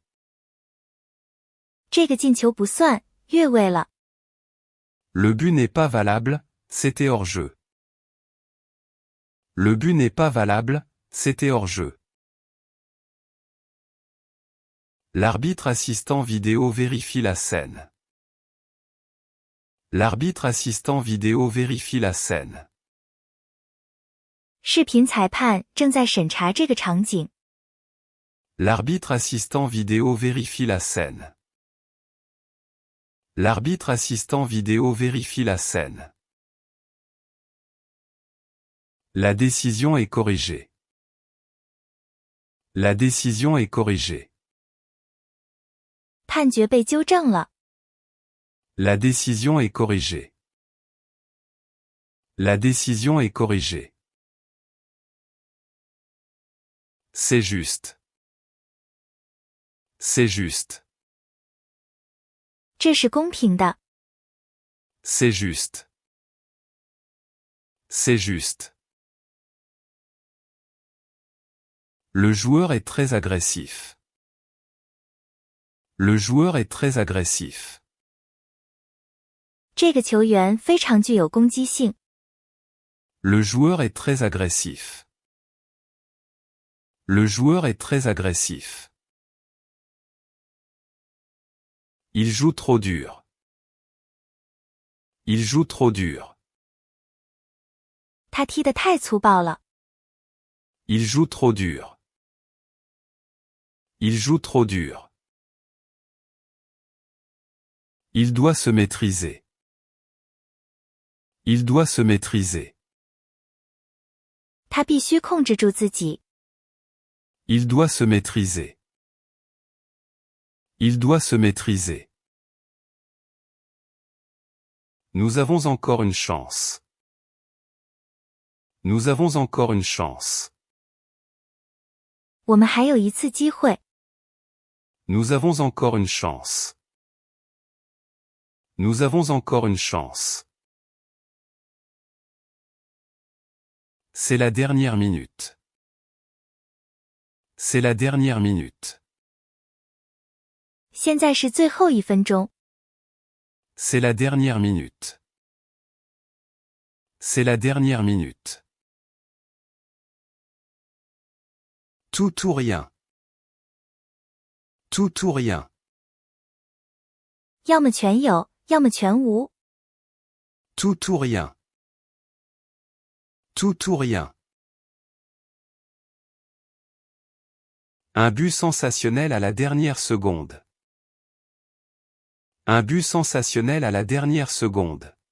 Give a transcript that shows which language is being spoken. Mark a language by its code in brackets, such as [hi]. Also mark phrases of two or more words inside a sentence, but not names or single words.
[zh] 这个进球不算，越位了。 [fr] Le but n'est pas valable, c'était hors-jeu. Le but n'est pas valable, c'était hors-jeu. L'arbitre assistant vidéo vérifie la scène. L'arbitre assistant vidéo vérifie la scène. [zh] 视频裁判正在审查这个场景。 [fr] L'arbitre assistant vidéo vérifie la scène. L'arbitre assistant vidéo vérifie la scène. La décision est corrigée. La décision est corrigée. [zh] 判决被纠正了。 [fr] La décision est corrigée. La décision est corrigée. C'est juste. C'est juste. [zh] 这是公平的。 [fr] C'est juste. C'est juste. Le joueur est très agressif. Le joueur est très agressif. [zh] 这个球员非常具有攻击性。 [fr] Le joueur est très agressif. Le joueur est très agressif. Il joue trop dur. Il joue trop dur. [zh] 他踢得太粗暴了。 [fr] Il joue trop dur. Il joue trop dur. Il doit se maîtriser. Il doit se maîtriser. [zh] 他必须控制住自己。 [fr] Il doit se maîtriser. Il doit se maîtriser. Nous avons encore une chance. Nous avons encore une chance. [zh] 我们还有一次机会。 [fr] Nous avons encore une chance. Nous avons encore une chance. C'est la dernière minute. C'est la dernière minute. [zh] 现在是最后1分钟。 [fr] C'est la dernière minute. C'est la dernière minute. Tout ou rien. Tout ou rien. [zh] 要么全有，要么全无。 [fr] Tout ou rien. Tout ou rien. Un but sensationnel à la dernière seconde. Un but sensationnel à la dernière seconde.